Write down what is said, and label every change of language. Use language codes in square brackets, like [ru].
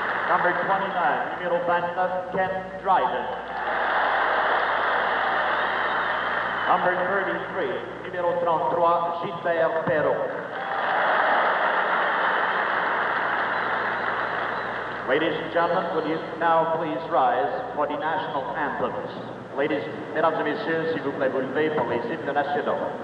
[en] Number 29, [fr] numéro 29, [en] Ken Драйден. Number 33, [fr] numéro 33, [en] Gilbert Perrault. Ladies and gentlemen, will you now please rise for the national anthems? Ladies, [fr] mesdames et messieurs, s'il vous plaît, vous levez pour les hymnes nationaux.